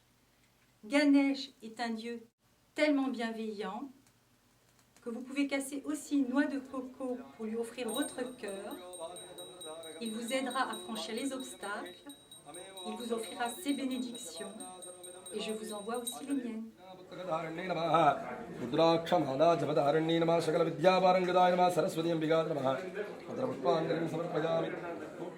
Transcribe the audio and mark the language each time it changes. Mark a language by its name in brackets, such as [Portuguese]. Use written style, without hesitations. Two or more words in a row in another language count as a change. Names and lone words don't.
[French] Ganesh est un dieu tellement bienveillant que vous pouvez casser aussi une noix de coco pour lui offrir votre cœur. Il vous aidera à franchir les obstacles, il vous offrira ses bénédictions et je vous envoie aussi les miennes. [Sanskrit] रुद्राक्षमाला जपधारण्ये नमः सकल विद्यापारंगदाय नमः सरस्वती अंबिकाय नमः अत्र पुष्पाञ्जलिं समर्पयामि।